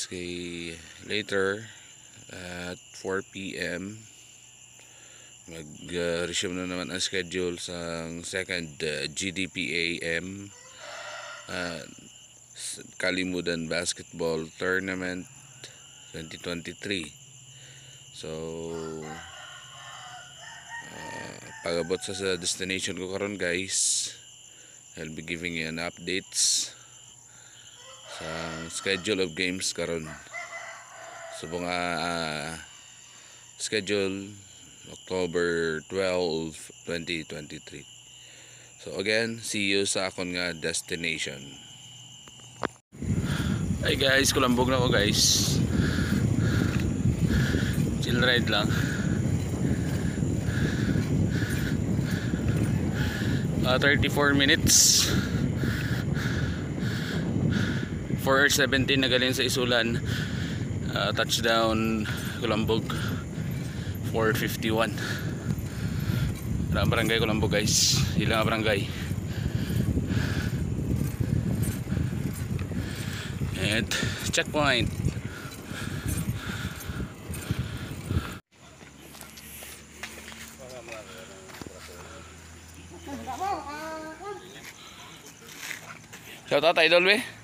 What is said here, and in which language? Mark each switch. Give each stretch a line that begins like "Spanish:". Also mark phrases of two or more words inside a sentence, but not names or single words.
English: Kay later at 4 p.m.
Cebuano: Mag-resume na naman ang schedule sa second GDPAM Kalimudan Basketball Tournament 2023. So, pagabot sa destination ko karon guys,
English: I'll be giving you an updates sa schedule of games karon. So schedule October 12, 2023. So again, see you
Cebuano: sa akon nga
English: destination.
Cebuano: Hi guys, kulambog na ko guys.
English: Chill ride lang.
Filipino: 34 minutes 4:17 na galing sa Isulan.
English: Touchdown Kulambog 4:51.
Cebuano: Barangay Kulambog guys, ilang barangay.
English: And checkpoint. Shout out idol we.